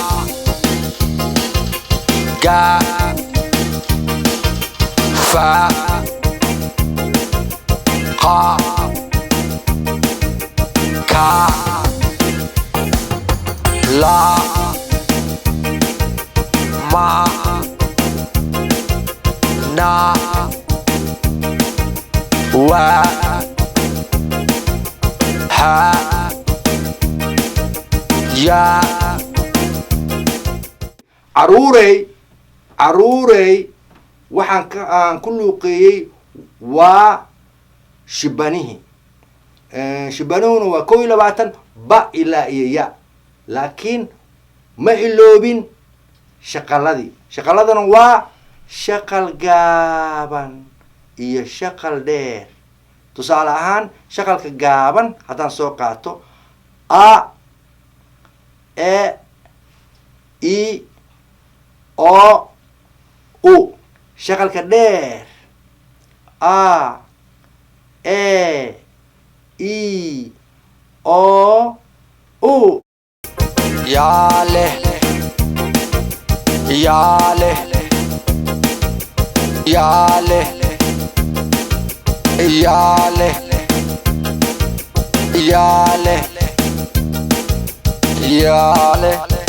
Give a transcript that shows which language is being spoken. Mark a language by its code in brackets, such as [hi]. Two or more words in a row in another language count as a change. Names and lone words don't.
[so] ga fa ha ka la ma na wa ha ya caruurey waxaan ku luuqeeyey waa shibanihi shibanuhuna waa 21 ba ilaa iyo ya laakiin ma iloobin shaqaladuna waa shaqal gaaban iyo shaqal dheer tusaale ahaan shaqalka gaaban haddaan soo qaato a e i o u shaqalka dheer a e i o u yale yale yale yale yale yale